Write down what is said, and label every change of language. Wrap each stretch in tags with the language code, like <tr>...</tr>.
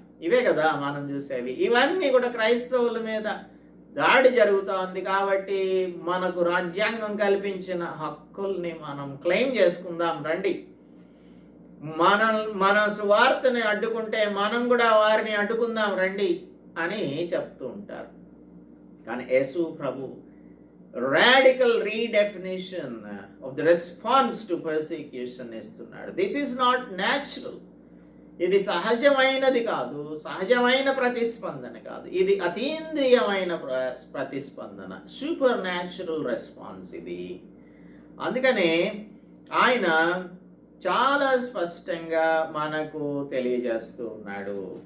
<te>ఇవే కదా మనం చూసేవి. ఇవన్నీ కూడా క్రైస్తవుల మీద దాడి జరుగుతోంది. కాబట్టి మనకు రాజ్యాంగం కల్పించిన హక్కుల్ని మనం క్లెయిమ్ చేసుకుందాం రండి. మన సువార్తని అడ్డుకుంటే మనం కూడా వారిని అడ్డుకుందాం రండి అని చెప్తూ ఉంటారు. కానీ యేసు ప్రభు</te> <en>radical redefinition of the response to persecution</en> <te>ఇస్తున్నాడు.</te> <en>This is not natural.</en> <te>ఇది సహజమైనది కాదు, సహజమైన ప్రతిస్పందన కాదు. ఇది అతీంద్రియమైన ప్రతిస్పందన, సూపర్ న్యాచురల్ రెస్పాన్స్ ఇది. అందుకనే ఆయన చాలా స్పష్టంగా మనకు తెలియజేస్తూ ఉన్నాడు.</te>